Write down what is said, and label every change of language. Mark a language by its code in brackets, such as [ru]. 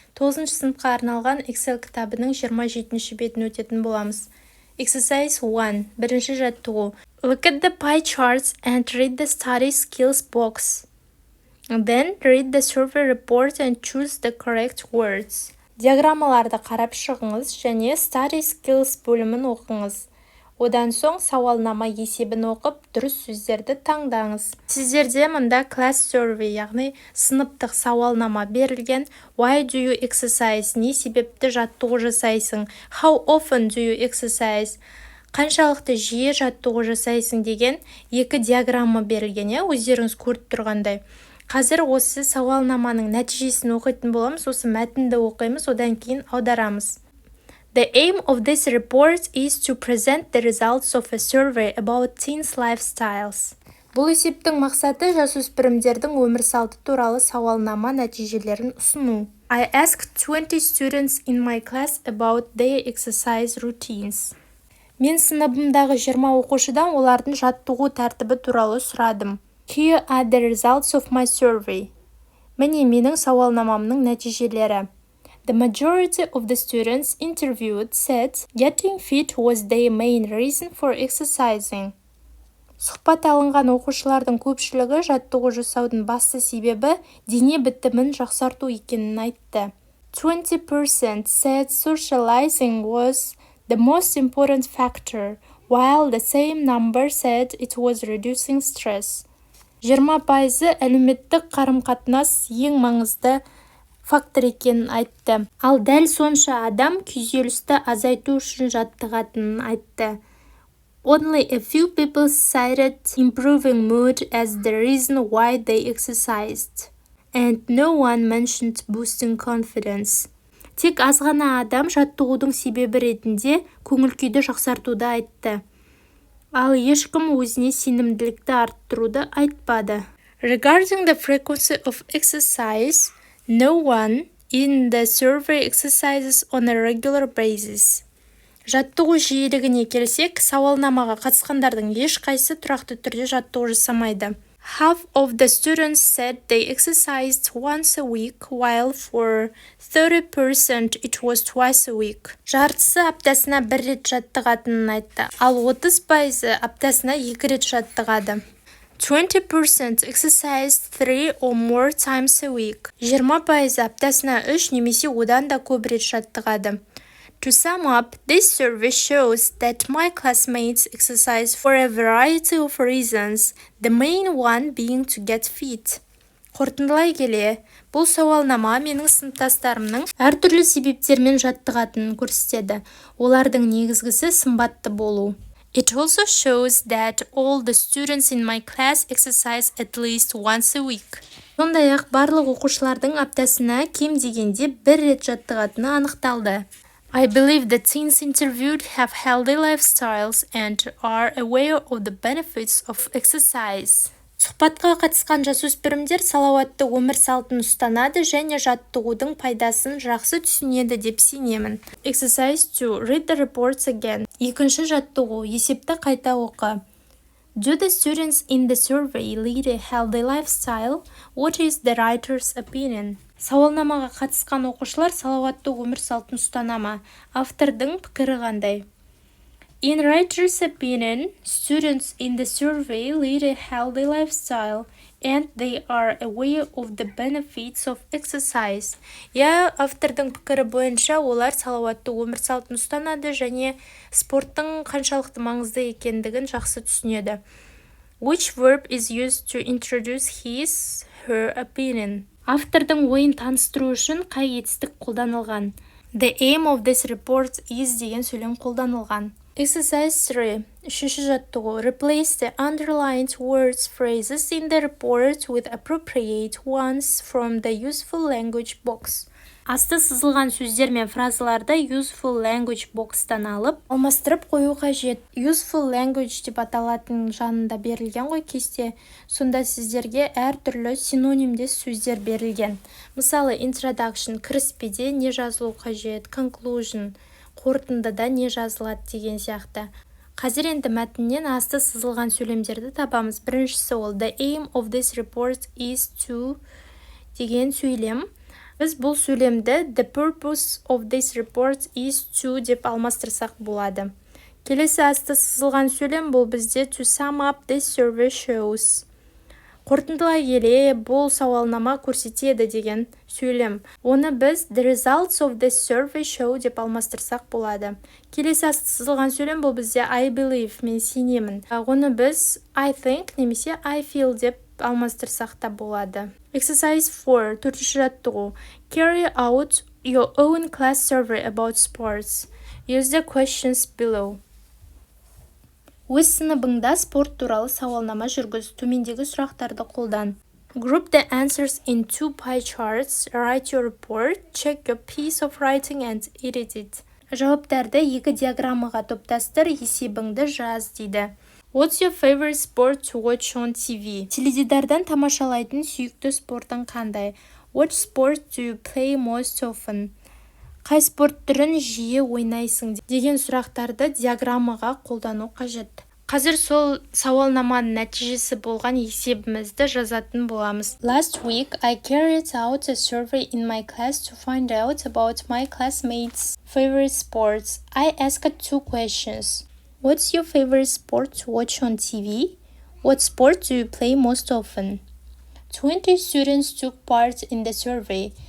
[kk] 9-шы сыныпқа арналған Excel кітабының 27-ші бетін өтетін боламыз. [en] Exercise 1. [kk] Бірінші жаттығу. [en] Look at the pie charts and read the study skills box. Then read the survey report and choose the correct words. [kk] Диаграммаларды қарап шығыңыз және study skills бөлімін оқыңыз. Одан соң сауалнама есебін оқып, дұрыс сөздерді таңдаңыз. Сіздерде мұнда class survey, яғни сыныптық сауалнама берілген. [en] Why do you exercise? [kk] Не себепті жаттығу жасайсың? [en] How often do you exercise? [kk] Қаншалықты жиі жаттығу жасайсың деген екі диаграмма берілген, өздеріңіз көріп тұрғандай. Қазір осы сауалнаманың нәтижесін оқитын боламыз, осы мәтінді оқимыз, одан кейін аударамыз. [en] The aim of this report is to present the results of a survey about teens' lifestyles. [kk] Бұл есептің мақсаты жасөспірімдердің өмір салты туралы сауалнама нәтижелерін ұсыну. [en] I asked 20 students in my class about their exercise routines. [kk] Мен сыныбымдағы 20 оқушыдан олардың жаттығу тәртібі туралы сұрадым. [en] Here are the results of my survey. [kk] Міне менің сауалнамамның нәтижелері. [en] The majority of the students interviewed said getting fit was their main reason for exercising. [kk] Сұхбат алынған оқушылардың көпшілігі жаттығу жасаудың басты себебі дене бітімін жақсарту екенін айтты. [en] 20% said socializing was the most important factor, while the same number said it was reducing stress. [kk] 20% әлеуметтік қарым-қатынас ең маңызды фактор екенін айтты. Ал дәл сонша адам күйзелісті азайту үшін жаттығатынын айтты. [en] Only a few people cited improving mood as the reason why they exercised, and no one mentioned boosting confidence. [kk] Тек аз ғана адам жаттығудың себебі ретінде көңіл-күйді жақсартуды айтты. Ал ешкім өзіне сенімділікті арттыруды айтпады. [en] Regarding the frequency of exercise, no one in the survey exercises on a regular basis. [kk] Жаттығу жиілігіне келсек, сауалнамаға қатысқандардың ешқайсы тұрақты түрде жаттығу жасамайды. [en] Half of the students said they exercised once a week, while for 30% it was twice a week. [kk] Жартысы аптасына бір рет жаттығатынын айтты, ал 30% аптасына 2 рет жаттығады. [en] 20% exercised 3 or more times a week. [kk] 20% аптасына 3 немесе одан да көп рет жаттығады. [en] To sum up, this survey shows that my classmates exercise for a variety of reasons, the main one being to get fit. [kk] Қорытындылай келе, бұл сауалнама менің сыныптастарымның әртүрлі себептермен жаттығатынын көрсетеді. Олардың негізгісі сымбатты болу. [en] It also shows that all the students in my class exercise at least once a week. [kk] Сондай-ақ барлық оқушылардың аптасына кем дегенде бір рет жаттығатыны анықталды. [en] I believe the teens interviewed have healthy lifestyles and are aware of the benefits of exercise. [kk] Сұхбатқа қатысқан жасөспірімдер салауатты өмір салтын ұстанады және жаттығудың пайдасын жақсы түсінеді деп сенемін. [en] Exercise 2. Read the reports again. [kk] Екінші жаттығу. Есепті қайта оқы. [en] Do the students in the survey lead a healthy lifestyle? What is the writer's opinion? [kk] Сауалнамаға қатысқан оқушылар салауатты өмір салтын ұстанама. Автордың пікірі қандай? [en] In writer's opinion, students in the survey lead a healthy lifestyle and they are aware of the benefits of exercise. [kk] Автордың пікірі бойынша олар салауатты өмір салтын ұстанады және спорттың қаншалықты маңызды екендігін жақсы түсінеді. [en] Which verb is used to introduce his, her opinion? [kk] Автордың ойын таныстыру үшін қай етістік қолданылған? [en] The aim of this report is [kk] деген сөйлем қолданылған. [en] Exercise 3. [kk] Үшінші жаттығу. [en] Replace the underlined words phrases in the report with appropriate ones from the useful language box. [kk] Асты сызылған сөздер мен фразаларды useful language box'тан алып, алмастырып қою қажет. Useful language деп аталатын жанында берілген ғой кесте. Сонда сіздерге әртүрлі синонимдес сөздер берілген. Мысалы, introduction, кіріспеде не жазылу қажет, conclusion, қорытындыда не жазылады деген сияқты. Қазір енді мәтіннен асты сызылған сөйлемдерді табамыз. Біріншісі ол [en] the aim of this report is to [kk] деген сөйлем. Біз бұл сөйлемді [en] the purpose of this report is to [kk] деп алмастырсақ болады. Келесі асты сызылған сөйлем бұл бізде [en] to sum up this survey shows. [kk] Қорытындылай келе, бұл сауалнама көрсетеді деген сөйлем. Оны біз [en] the results of this survey show [kk] деп алмастырсақ болады. Келесі асты сызылған сөйлем бұл бізде [en] I believe, [kk] мен сенемін. Оны біз [en] I think [kk] немесе [en] I feel [kk] деп алмастырсақ та болады. [en] Exercise 4, [kk] төртінші жаттығу. [en] Carry out your own class survey about sports. Use the questions below. [kk] Өз сыныбыңда спорт туралы сауалнама жүргіз. Төмендегі сұрақтарды қолдан. [en] Group the answers in 2 pie charts. Write your report. Check your piece of writing and edit it. [kk] Жауаптарды 2 диаграммаға топтастыр, есебіңді жаз дейді. [en] What's your favorite sport to watch on TV? [kk] Теледидардан тамашалайтын сүйікті спортың қандай? [en] What sport do you play most often? [kk] Қай спорт түрін жиі ойнайсың деген сұрақтарды диаграммаға қолдану қажет. Қазір сол сауалнаманың нәтижесі болған есебімізді жазатын боламыз. [en] Last week, I carried out a survey in my class to find out about my classmates' favorite sports. I asked 2 questions. What's your favorite sport to watch on TV? What sport do you play most often? 20 students took part in the survey.